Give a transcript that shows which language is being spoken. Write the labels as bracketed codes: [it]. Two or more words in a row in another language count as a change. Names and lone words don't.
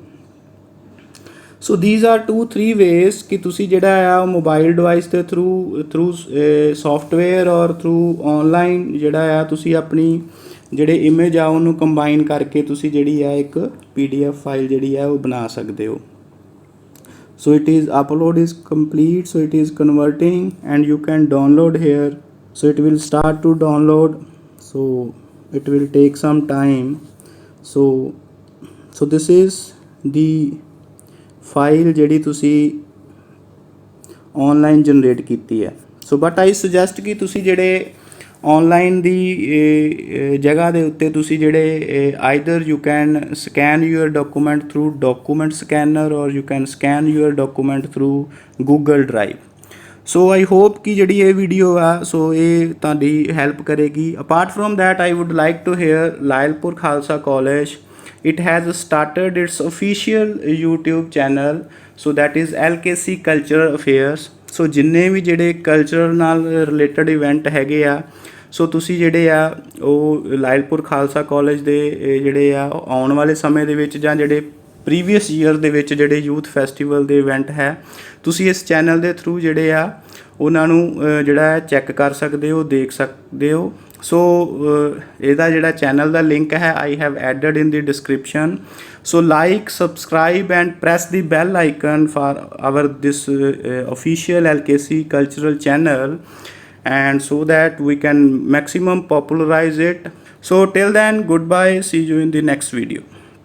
[en] So these are 2-3 ways [pa] ਕਿ ਤੁਸੀਂ ਜਿਹੜਾ ਆ [en] mobile device [pa] ਦੇ [en] through software [pa] ਔਰ [en] through online [pa] ਜਿਹੜਾ ਆ ਤੁਸੀਂ ਆਪਣੀ ਜਿਹੜੇ ਇਮੇਜ ਆ ਉਹਨੂੰ ਕੰਬਾਈਨ ਕਰਕੇ ਤੁਸੀਂ ਜਿਹੜੀ ਆ ਇੱਕ PDF ਫਾਈਲ ਜਿਹੜੀ ਆ ਉਹ ਬਣਾ ਸਕਦੇ ਹੋ। [en] So it is upload is complete, so it is converting and you can download here. So it will start to download, so it will take some time. So this is the file [pa] ਜਿਹੜੀ ਤੁਸੀਂ [en] online generate [pa] ਕੀਤੀ ਹੈ। [en] So but I suggest [pa] ਕਿ ਤੁਸੀਂ ਜਿਹੜੇ ਔਨਲਾਈਨ ਦੀ ਜਗ੍ਹਾ ਦੇ ਉੱਤੇ ਤੁਸੀਂ ਜਿਹੜੇ [en] either you can scan your document through document scanner or you can scan your document through Google Drive. so I hope [pa] ਕਿ ਜਿਹੜੀ ਇਹ ਵੀਡੀਓ ਆ ਸੋ ਇਹ ਤੁਹਾਡੀ ਹੈਲਪ ਕਰੇਗੀ। [en] apart from that I would like to hear Lyallpur Khalsa College, it has started its official YouTube channel, so that is LKC Cultural Affairs। [pa] ਸੋ ਜਿੰਨੇ ਵੀ ਜਿਹੜੇ ਕਲਚਰ ਨਾਲ ਰਿਲੇਟਡ ਇਵੈਂਟ ਹੈਗੇ ਆ, ਸੋ ਤੁਸੀਂ ਜਿਹੜੇ ਆ ਉਹ ਲਾਇਲਪੁਰ ਖਾਲਸਾ ਕਾਲਜ ਦੇ ਜਿਹੜੇ ਆ ਆਉਣ ਵਾਲੇ ਸਮੇਂ ਦੇ ਵਿੱਚ ਜਾਂ ਜਿਹੜੇ [en] previous year [pa] ਦੇ ਵਿੱਚ ਜਿਹੜੇ [en] youth festival [pa] ਦੇ ਇਵੈਂਟ ਹੈ, ਤੁਸੀਂ ਇਸ ਚੈਨਲ ਦੇ ਥਰੂ ਜਿਹੜੇ ਆ ਉਹਨਾਂ ਨੂੰ ਜਿਹੜਾ ਹੈ ਚੈੱਕ ਕਰ ਸਕਦੇ ਹੋ, ਦੇਖ ਸਕਦੇ ਹੋ। ਸੋ ਇਹਦਾ ਜਿਹੜਾ ਚੈਨਲ ਦਾ ਲਿੰਕ ਹੈ [en] I have added in the description. so like, subscribe and press the bell icon for our this official LKC cultural channel, and so that we can maximum popularize it. So till then, goodbye, see you in the next video.